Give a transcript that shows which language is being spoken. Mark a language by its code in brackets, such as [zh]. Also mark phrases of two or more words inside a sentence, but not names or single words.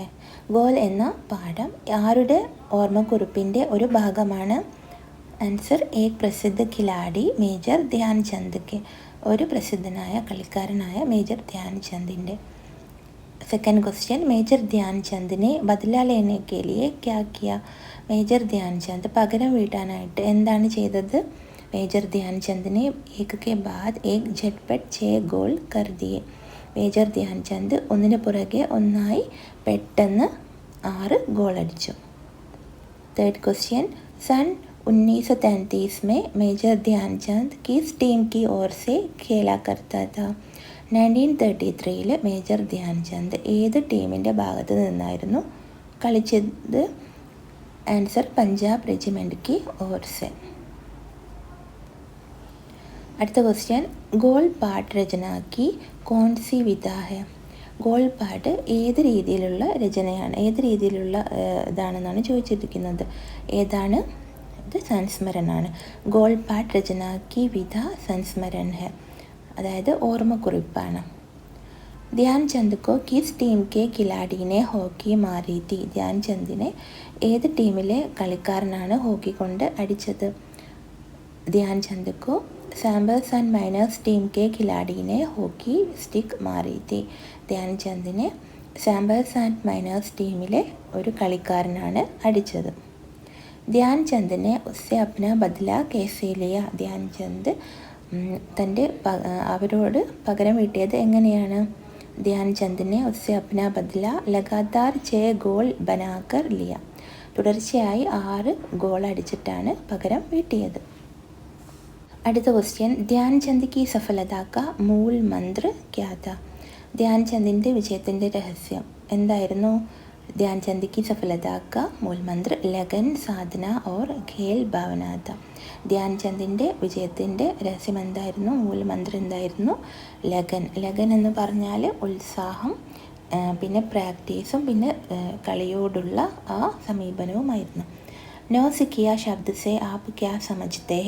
[ml] ഗോൾ എന്ന പാഠം ആരുടെ ഓർമ്മക്കുറിപ്പിൻ്റെ ഒരു ഭാഗമാണ്? [hi] ആൻസർ एक प्रसिद्ध खिलाड़ी मेजर ध्यानचंद के. [ml] ഒരു പ്രസിദ്ധനായ കളിക്കാരനായ മേജർ ധ്യാൻചന്ദിൻ്റെ. [en] second question, [hi] മേജർ ധ്യാൻചന്ദ് ने बदला लेने के लिए क्या किया? [ml] മേജർ ധ്യാൻചന്ദ് പകരം വീട്ടാനായിട്ട് എന്താണ് ചെയ്തത്? [hi] മേജർ ധ്യാൻചന്ദ് ने एक के बाद एक झटपट 6 गोल कर दिए. [ml] മേജർ ധ്യാൻചന്ദ് ഒന്നിന് പുറകെ ഒന്നായി പെട്ടെന്ന് 6 ഗോൾ അടിച്ചു. [en] third question, [hi] सन 1933 में मेजर ध्यानचंद किस टीम की ओर से खेला करता था? [ml] 1933 മേജർ ധ്യാൻചന്ദ് ഏത് ടീമിൻ്റെ ഭാഗത്ത് നിന്നായിരുന്നു കളിച്ചത്? [hi] ആൻസർ പഞ്ചാബ് റെജിമെൻറ്റ് की ओर से. [ml] അടുത്ത ക്വസ്റ്റ്യൻ, [hi] गोल पाठ रचना की कौन सी विधा है? [ml] ഗോൾ പാഠ് ഏത് രീതിയിലുള്ള രചനയാണ്, ഏത് രീതിയിലുള്ള ഇതാണെന്നാണ് ചോദിച്ചിരിക്കുന്നത്. ഏതാണ് ഇത്? സംസ്മരണാണ്. [hi] गोल पाठ रचना की विधा संस्मरण है, [ml] അതായത് ഓർമ്മക്കുറിപ്പാണ്. [hi] ധ്യാൻചന്ദ് को किस टीम के खिलाड़ी ने हॉकी मारी थी? [ml] ധ്യാൻചന്ദിനെ ഏത് ടീമിലെ കളിക്കാരനാണ് ഹോക്കി കൊണ്ട് അടിച്ചത്? [hi] ധ്യാൻചന്ദ് को സാമ്പേഴ്സ് ആൻഡ് മൈനേഴ്സ് टीम के खिलाड़ी ने [en] hockey stick [hi] मारी थी. [ml] ധ്യാൻചന്ദിനെ സാമ്പേഴ്സ് ആൻഡ് മൈനേഴ്സ് ടീമിലെ ഒരു കളിക്കാരനാണ് അടിച്ചത്. [hi] ध्यानचंद ने उससे अपना बदला कैसे लिया. [ml] ധ്യാൻചന്ദ് തൻ്റെ അവരോട് പകരം വീട്ടിയത് എങ്ങനെയാണ്? [hi] ध्यानचंद ने उससे अपना बदला लगातार 6 गोल बनाकर लिया. [ml] തുടർച്ചയായി 6 ഗോൾ അടിച്ചിട്ടാണ് പകരം വീട്ടിയത്. അടുത്ത ക്വസ്റ്റ്യൻ, [hi] ധ്യാൻചന്ദ് की सफलता का मूल मंत्र क्या था? [ml] ധ്യാൻചന്ദിൻ്റെ വിജയത്തിൻ്റെ രഹസ്യം എന്തായിരുന്നു? [hi] ധ്യാൻചന്ദ് की सफलता का मूल मंत्र लगन साधന और खेल भावना था. [ml] ധ്യാൻചന്ദിൻ്റെ വിജയത്തിൻ്റെ രഹസ്യം എന്തായിരുന്നു? മൂൽ മന്ത്രം എന്തായിരുന്നു? ലഗൻ. ലഗൻ എന്ന് പറഞ്ഞാൽ ഉത്സാഹം, പിന്നെ പ്രാക്ടീസും, പിന്നെ കളിയോടുള്ള ആ സമീപനവുമായിരുന്നു. [hi] नोसिकिया शब्द से आप क्या समझते हैं?